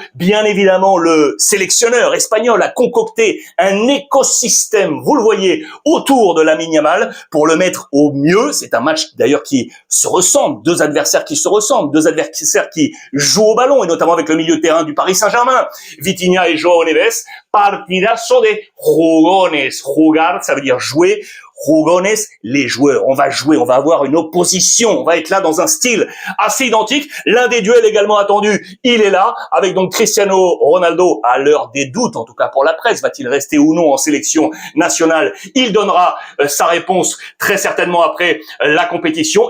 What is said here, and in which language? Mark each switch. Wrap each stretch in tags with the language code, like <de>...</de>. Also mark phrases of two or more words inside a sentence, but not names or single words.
<fr>Bien évidemment, le sélectionneur espagnol a concocté un écosystème, vous le voyez, autour de Lamine Yamal pour le mettre au mieux. C'est un match d'ailleurs qui se ressemble, deux adversaires qui se ressemblent, deux adversaires qui jouent au ballon, et notamment avec le milieu de terrain du Paris Saint-Germain, Vitinha et João Neves.</fr> <es>Partidazo de jugones. Jugar,</es> <fr>ça veut dire jouer. Jugones, les joueurs. On va jouer, on va avoir une opposition. On va être là dans un style assez identique. L'un des duels également attendu, il est là, avec donc Cristiano Ronaldo, à l'heure des doutes, en tout cas pour la presse. Va-t-il rester ou non en sélection nationale? Il donnera sa réponse très certainement après la compétition.</fr>